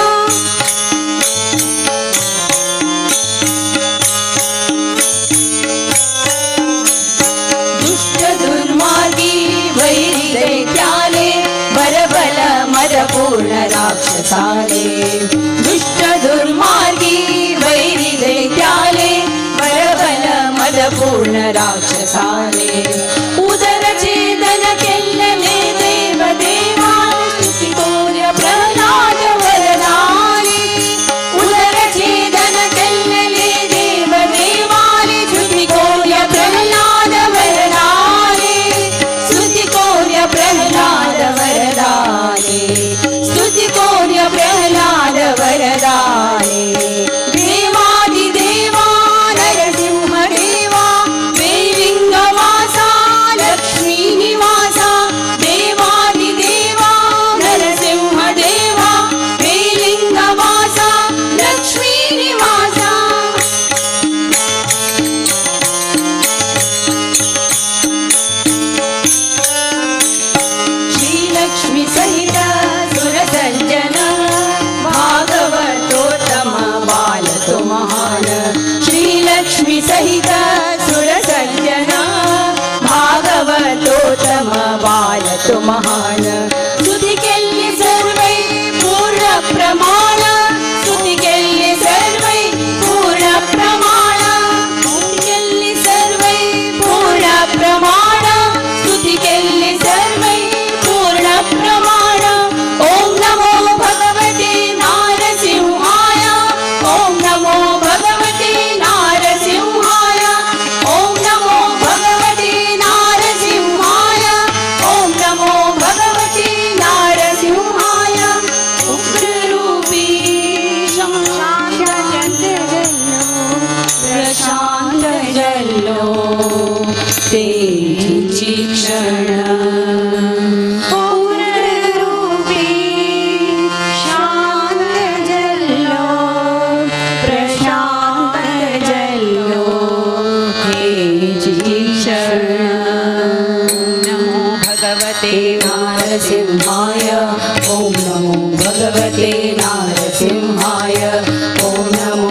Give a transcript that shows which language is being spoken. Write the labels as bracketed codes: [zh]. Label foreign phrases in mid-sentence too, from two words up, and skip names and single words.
[kok] दुष्टदुर्मार्गी वैरिदैत्याले बरबल मदपूर्ण राक्षसाले दुष्टदुर्मार्गी वैरिदैत्याले बरबल मदपूर्ण राक्षसाले उदरछेदनक्ಕೆಲ್ಲನೆ ದೇವದೇವಾನ ಸ್ತುತಿಕೋರ್ಯ ಪ್ರಹ್ಲಾದ ವರದಾನೆ ಉದರಛೇದನಕ್ಕೆಲ್ಲನೆ ದೇವದೇವಾನೆ ಸ್ತುತಿಕೋರ್ಯ ಪ್ರಹ್ಲಾದ ವರದಾನೆ ಸ್ತುತಿಕೋರ್ಯ ಪ್ರಹ್ಲಾದ ವರದಾನೆ ಸ್ತುತಿಕೋರ್ಯ ಪ್ರಹ್ಲಾದ ವರದಾನೆ ದೇವಾದಿದೇವಾ ನರಸಿಂಹದೇವಾ ಶ್ರೀಲಿಂಗವಾಸ ಲಕ್ಷ್ಮೀನಿವಾಸ ದೇವಾದಿದೇವಾ ನರಸಿಂಹದೇವಾ ಶ್ರೀಲಿಂಗವಾಸ ಲಕ್ಷ್ಮೀನಿವಾಸ श्रीलक्ष्मी सहित सुरसज्जन भागवतोत्तम बाल तो महान श्रीलक्ष्मी सहित सुरसज्जन भागवतोत्तम बाल तो महान स्तुति केल्ले सर्वै पूर्ण प्रमाण स्तुति केल्ले सर्वै पूर्ण प्रमाण स्तुति केल्ले सर्वै पूर्ण प्रमाण स्तुति केल्ले सर्वै पूर्ण प्रमाण [sa] ओम नमो भगवते नारसिंहाय ओम नमो भगवते नारसिंहाय ओम नमो भगवते नारसिंहाय ओम नमो भगवते नारसिंहाय [kok] उग्ररूपी शांत जल्लो प्रशांत जल्लो तेजी क्षण उग्ररूपी शांत जल्लो प्रशांत जल्लो तेजी क्षण नमो [sa] भगवते नारसिंहाय ओम नमो भगवते नारसिंहाय ओम नमो